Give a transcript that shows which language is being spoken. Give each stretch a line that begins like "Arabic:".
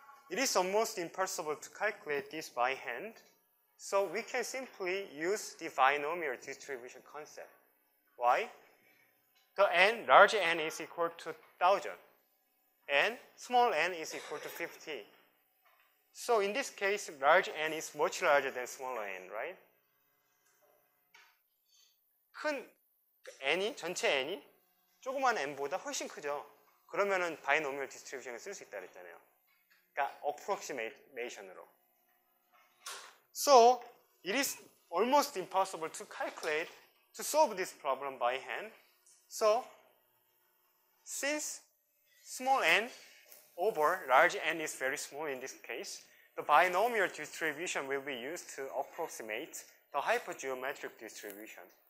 English: it is almost impossible to calculate this by hand. So we can simply use the binomial distribution concept. Why? The n, large n is equal to 1000 and small n is equal to 50. So in this case, large n is much larger than smaller n, right?
Korean: 큰 n이, 전체 n이 조그만 n보다 훨씬 크죠. 그러면은 바이노미얼 디스트리뷰션을 쓸 수 있다 그랬잖아요. 그러니까 approximation으로.
English: So it is almost impossible to calculate, to solve this problem by hand. So since small n over large n is very small in this case, the binomial distribution will be used to approximate the hypergeometric distribution.